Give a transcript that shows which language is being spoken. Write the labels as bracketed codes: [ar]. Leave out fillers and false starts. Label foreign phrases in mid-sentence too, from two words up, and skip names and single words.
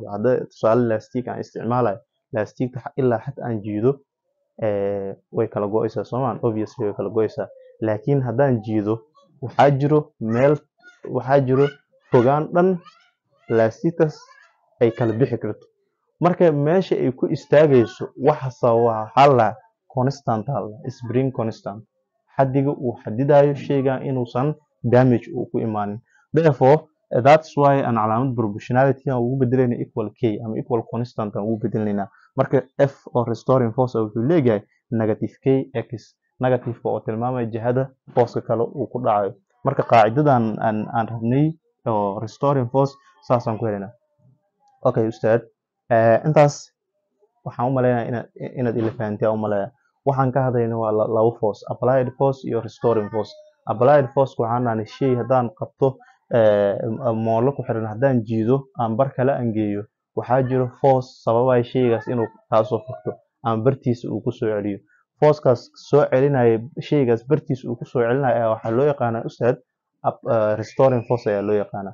[so] Hadda tusaale elastic aan isticmaalayo elasticta ilaa xad aan jiido way kala go'aysaa Soomaan obviously way kala go'aysaa. Laakiin haddaan jiido waxaa jiro fogaan dhan elastictaas ay kala bixi karto. Marka meesha ay ku istaagayso waxa sababa [en] constant spring constant. [so] Xadiga uu xadidayo shaygan inuusan damage uu ku imaanin. [en] Therefore that's why [so] aan calaamad proportionality aan ugu bedelayna [en] equal k [so] ama [en] equal constant [so] aan ugu bedelayna. Marka f oo [en] restoring force [so] wuxuu leeyahay [en] negative k x negative [so] oo tilmaamaya jihada force kale uu ku dhacayo. Marka qaacidadan aan rabnay oo [en] restoring force [so] saasaan ku helaynaa. Okay ustaad intaas waxaan u maleynayaa inaad ila fahanteen u maleeyaa. Waxaan ka hadlayna waa labo force [en] applied force [so] iyo [en] restoring force. Applied force [so] waxaan nahay shay haddaan qabto moolo ku xiran haddaan jiido aan bar kale aan geeyo waxaa jiro force sababaya shaygaas inuu taasoo furto ama bartiisa uu ku soo celiyo. Force-kaas soo celinaya shaygaas bartiisa uu ku soo celinaya waxaa loo yaqaanaa ustaad [en] restoring force [so] ayaa loo yaqaanaa.